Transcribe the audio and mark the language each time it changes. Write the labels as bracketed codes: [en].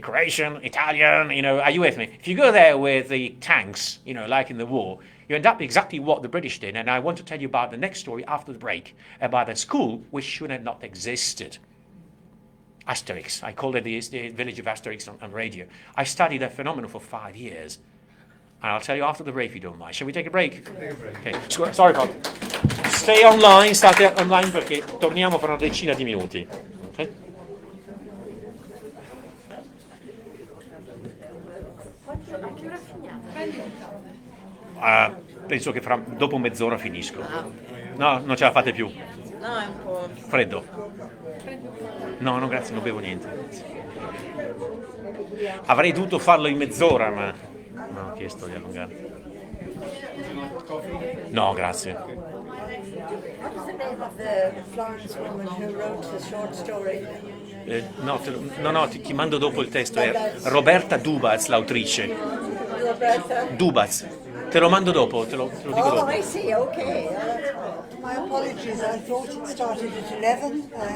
[en] Croatian, Italian, are you with me? If you go there with the tanks, like in the war, you end up exactly what the British did. And I want to tell you about the next story after the break about a school which should have not existed. Asterix. I called it the village of Asterix on radio. I studied that phenomenon for 5 years. And I'll tell you after the break if you don't mind. Shall we take a break? Take a break. Okay. Sorry about Stay online, [it] state online perché torniamo fra una decina di minuti. Okay? Penso che dopo mezz'ora finisco. No, non ce la fate più. No, è un po'... Freddo? No, no, grazie, non bevo niente. Avrei dovuto farlo in mezz'ora, ma non ho chiesto di allungare. No, grazie. [en] What's the name of the Florence woman who wrote the short story? [it] No, ti mando dopo il testo. È Roberta Dubaz, l'autrice. Roberta? Dubaz. Te lo mando dopo, te lo dico dopo. [en] Oh, I see, okay. My apologies, I thought it started at 11.